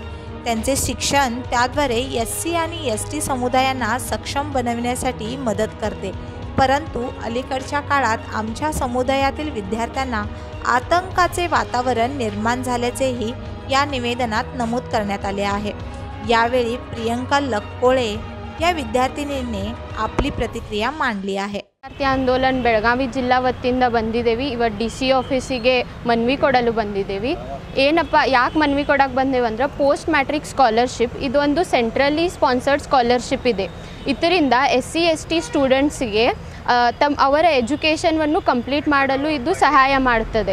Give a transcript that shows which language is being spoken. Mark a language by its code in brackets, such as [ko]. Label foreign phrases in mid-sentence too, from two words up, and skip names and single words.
[mr] त्यांचे शिक्षण त्याद्वारे SC आणि ST समुदायांना सक्षम बनविण्यासाठी मदत करते, परंतु अलीकडच्या काळात आमच्या समुदायातील विद्यार्थ्यांना आतंकाचे वातावरण निर्माण झाल्याचेही या निवेदनात नमूद करण्यात आले आहे। यावेळी प्रियंका लक्कोळे या विद्यार्थिनीने आपली प्रतिक्रिया मांडली आहे। [kn] ವಿದ್ಯಾರ್ಥಿ ಆಂದೋಲನ ಬೆಳಗಾವಿ ಜಿಲ್ಲಾ ವತಿಯಿಂದ ಬಂದಿದ್ದೇವೆ। ಇವತ್ತು DC ಆಫೀಸಿಗೆ ಮನವಿ ಕೊಡಲು ಬಂದಿದ್ದೇವೆ। ಏನಪ್ಪ ಯಾಕೆ ಮನವಿ ಕೊಡಕ್ಕೆ ಬಂದೇವಂದ್ರೆ [en] post matric scholarship [kn] ಇದು ಒಂದು [en] centrally sponsored scholarship [kn] ಇದೆ। ಇದರಿಂದ SC ST ಸ್ಟೂಡೆಂಟ್ಸ್ಗೆ ಅವರ ಎಜುಕೇಷನನ್ನು ಕಂಪ್ಲೀಟ್ ಮಾಡಲು ಇದು ಸಹಾಯ ಮಾಡುತ್ತದೆ।